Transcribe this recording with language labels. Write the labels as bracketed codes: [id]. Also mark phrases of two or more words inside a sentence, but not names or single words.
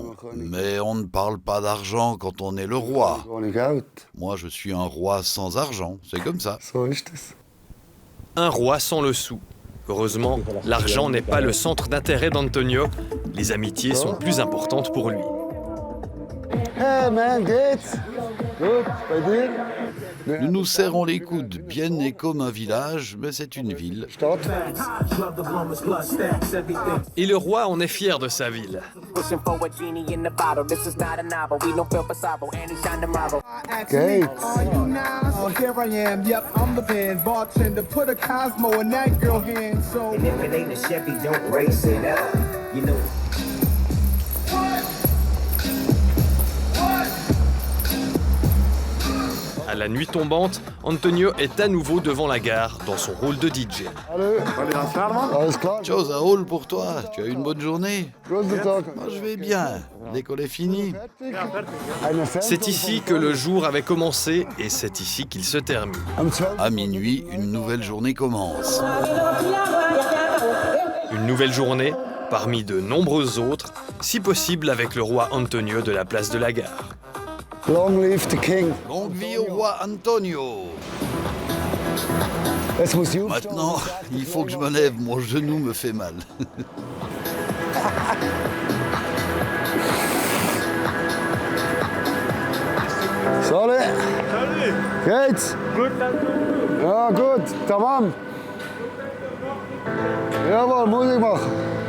[fr] Mais on ne parle pas d'argent quand on est le roi. Moi, je suis un roi sans argent, c'est comme ça. Un roi sans le sou. Heureusement, l'argent n'est pas le centre d'intérêt d'Antonio. Les amitiés sont plus importantes pour lui. [en] Hey man, [de] geht's? Gut, bei dir? [fr] Nous nous serrons les coudes. Bienne est comme un village, mais c'est une ville. [de] Stadt? [fr] Et le roi en est fier de sa ville. [de] Geht's? [en] Oh, here I am, yep, I'm the band bartender. Put a Cosmo in that girl hand, so. And if it ain't a Chevy, don't race it up. You know. [fr] À la nuit tombante, Antonio est à nouveau devant la gare dans son rôle de DJ. [de] Alles klar? [fr] Chose à Hall pour toi, tu as eu une bonne journée? [de] Guten Tag. [fr] Moi, je vais bien. L'école est finie. C'est ici que le jour avait commencé et c'est ici qu'il se termine. À minuit, une nouvelle journée commence. Une nouvelle journée parmi de nombreuses autres, si possible avec le roi Antonio de la place de la gare. [en] Long live the king. [fr] Longue vie au roi Antonio. [de] Jetzt muss ich aufstehen. [fr] Maintenant, il faut que je me lève, mon genou me fait mal. Salut. [de] Geht's? Ja, gut, tamam. Jawohl, Musik machen.